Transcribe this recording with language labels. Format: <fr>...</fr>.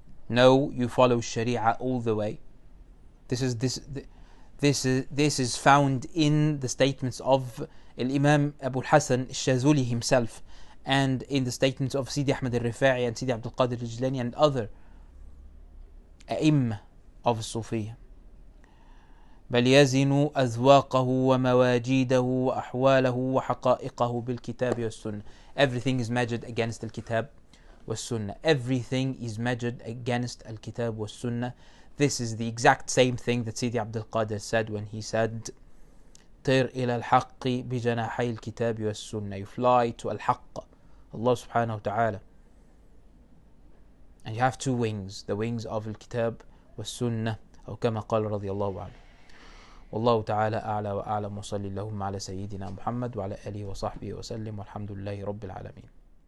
<en>No, you follow sharia all the way. This is found in the statements of Imam Abu al-Hasan al-Shazuli himself, and in the statements of Sidi Ahmad al-Rifa'i and Sidi Abdul Qadir al-Jilani and other a'imma of Sufiyya.</en> <ar>بل يزن أذواقه ومواجيده وأحواله وحقائقه بالكتاب والسنة.</ar> <en>Everything is measured against</en> <ar>الكتاب والسنة.</ar> <en>Everything is measured against الكتاب والسنة. This is the exact same thing that Sidi Abdul Qadir said when he said</en> <ar>طير إلى الحق بجناحي الكتاب والسنة.</ar> <en>You fly to الحق, Allah subhanahu wa ta'ala, and you have two wings, the wings of</en> <ar>الكتاب والسنة, أو كما قال رضي الله عنه. والله تعالى أعلى وأعلم، وصلي اللهم على سيدنا محمد وعلى آله وصحبه وسلم، والحمد لله رب العالمين.</ar>